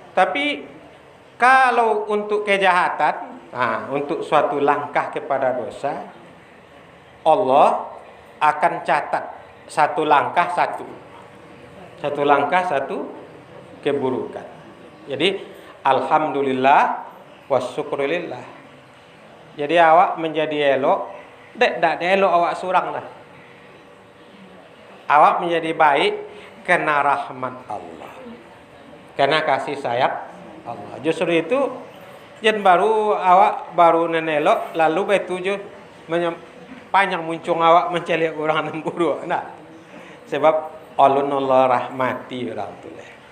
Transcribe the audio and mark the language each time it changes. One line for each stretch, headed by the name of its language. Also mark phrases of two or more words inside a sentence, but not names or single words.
Indonesian: Tapi Kalau untuk kejahatan, untuk suatu langkah kepada dosa, Allah akan catat satu langkah satu keburukan.
Arabic: Jadi الحمد لله والشكر لله.
Minangkabau: Jadi awak menjadi elok, tak elok awak surang lah.
Indonesian: Awak menjadi baik karena rahmat Allah, karena kasih sayang Allah.
Minangkabau: Justru itu jen awak baru nenelok lalu betuju panjang muncung awak mencari orang yang buruk. Nah, sebab Allah rahmati orang tu lah.